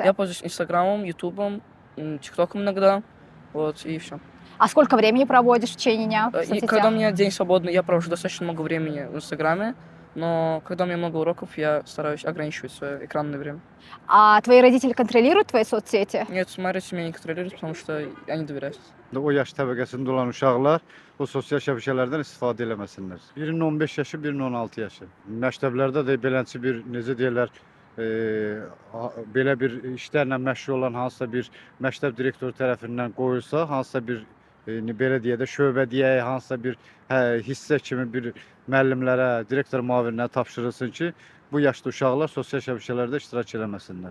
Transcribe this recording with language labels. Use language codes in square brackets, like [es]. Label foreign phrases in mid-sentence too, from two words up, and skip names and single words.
[ru] Я пользуюсь Инстаграмом, Ютубом, ТикТоком иногда, вот, и все. А сколько времени проводишь в течение дня в И соцсетях? когда у меня день свободный, я провожу достаточно много времени в Инстаграме, но когда у меня много уроков, я стараюсь ограничивать свое экранное время. А твои родители контролируют твои соцсети? Нет, смотреть меня не контролируют, потому что они doверяют. [az] O yaş təbəqəsində olan uşaqlar o sosial şəbəkələrdən istifadə eləməsinlər. Birinin 15 yaşı, birinin 16 yaşı. Məktəblərdə də beləncə bir necə deyirlər, belə bir işlərlə məşğul olan hansısa bir məktəb direktoru tərəfindən qoyulsa, hansısa bir belə deyə də şöbə deyək, hansısa bir hissə kimi bir müəllimlərə, direktor müavinlərə tapşırılsın ki, bu yaşda uşaqlar sosial şəbəkələrdə iştirak eləməsinlər.